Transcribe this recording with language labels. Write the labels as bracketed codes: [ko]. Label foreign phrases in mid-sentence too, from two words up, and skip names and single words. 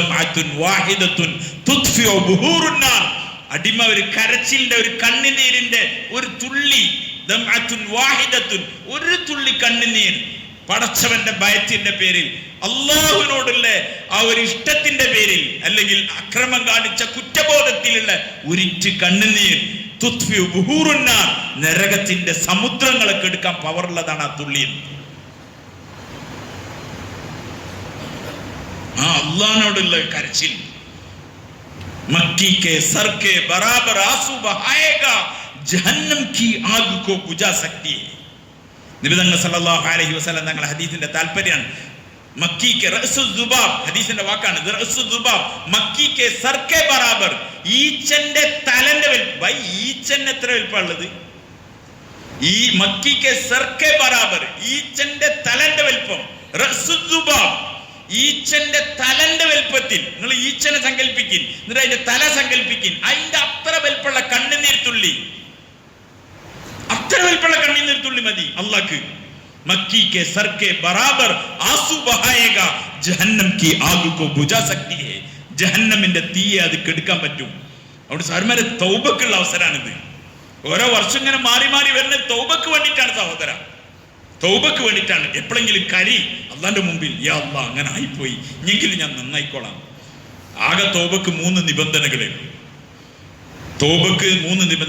[ml] അടിമ ഒരു കരച്ചിലിന്റെ ഒരു കണ്ണുനീരിന്റെ ഒരു തുള്ളി, ഒരു തുള്ളി കണ്ണുനീർ പടച്ചവന്റെ ഭയത്തിന്റെ പേരിൽ, അള്ളാഹുവിനോടുള്ള ആ ഒരു ഇഷ്ടത്തിന്റെ പേരിൽ, അല്ലെങ്കിൽ അക്രമം കാണിച്ച കുറ്റബോധത്തിലുള്ള ഒരിറ്റ് കണ്ണുനീർ നരകത്തിന്റെ സമുദ്രങ്ങളൊക്കെ എടുക്കാൻ പവറുള്ളതാണ് ആ തുള്ളി. ആ അള്ളാഹിനോടുള്ള കരച്ചിൽ. [hi] मक्की के सर के बराबर आंसू बहाएगा, जहन्नम की आग को बुझा सकती है. [ml] നബി [ar] صلى الله عليه وسلم [ml] തങ്ങളുടെ ഹദീസിന്റെ താൽപര്യമാണ്. [hi] मक्खी के [ar] رأس ذباب, [ml] ഹദീസിന്റെ വാക്കാണ്. [ar] رأس ذباب [hi] मक्खी के सर के बराबर, [ml] ഈച്ചന്റെ തലന്റെ വലിപ്പം. ഈച്ചന്റെ എത്ര വലിപ്പമുള്ളത്? ഈ [hi] मक्खी के सर के बराबर, [ml] ഈച്ചന്റെ തലന്റെ വലിപ്പം. [ar] رأس ذباب, [ml] ഈച്ചന്റെ തലന്റെ വലുപ്പത്തിൽ. നിങ്ങൾ ഈച്ചനെ സങ്കല്പിക്കിൻ, എന്നിട്ട് അതിന്റെ തല സങ്കല്പിക്കിൻ. അതിന്റെ അത്ര വലുപ്പമുള്ള കണ്ണുനീർ കണ്ണീർത്തുള്ളി, അത്ര വലിപ്പമുള്ള കണ്ണീർത്തുള്ളി മതി അള്ളാഹ്ക്ക്. [hi] मक्की के सर के बराबर आंसू बहाएगा जहन्नम की आग को बुझा सकती है. [ml] ജഹന്നമിന്റെ തീയെ അത് കെടുക്കാൻ പറ്റും. അവിടെ സാർമാരെ തൗബക്കുള്ള അവസരമാണിത്. ഓരോ വർഷം ഇങ്ങനെ മാറി മാറി വരുന്നത് തൗബക്ക് വേണ്ടിയിട്ടാണ് സഹോദര, തൗബക്ക് വേണ്ടിയിട്ടാണ്. എപ്പോഴെങ്കിലും കരി അള്ളാന്റെ മുമ്പിൽ, [ar] يا الله [ml] അങ്ങനെ ആയിപ്പോയി, എങ്കിലും ഞാൻ നന്നായിക്കോളാം. ആകെ തൗബക്ക് 3 നിബന്ധനകളേ. തൗബക്ക് 3 നിബന്ധന.